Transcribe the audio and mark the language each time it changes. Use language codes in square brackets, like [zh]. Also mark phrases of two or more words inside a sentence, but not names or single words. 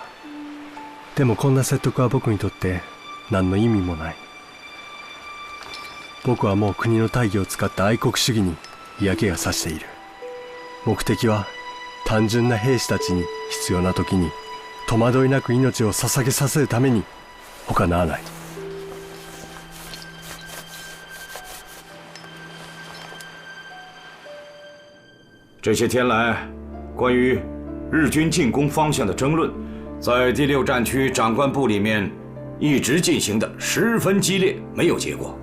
[ja] でもこんな説得は僕にとって何の意味もない。僕はもう国の大義を使った愛国主義に嫌気がさしている。目的は単純な兵士たちに必要な時に戸惑いなく命を捧げさせるために他ならない。 [zh] 这些天来，关于日军进攻方向的争论，在第6战区长官部里面一直进行的十分激烈，没有结果。